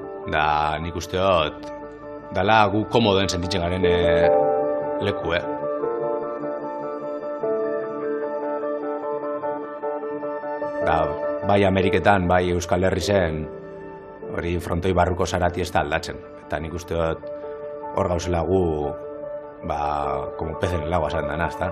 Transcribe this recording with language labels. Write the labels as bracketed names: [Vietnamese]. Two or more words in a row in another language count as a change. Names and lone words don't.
[Basque] Da nik usteot dala gu komodoen sentitzen garen leku, Da, bai Ameriketan, bai Euskal Herrien hori frontoi barruko zarati ez da aldatzen. Eta nik uste dut hor gauzela gu, [Spanish] como pez en el agua [Basque] esan dana, ezta?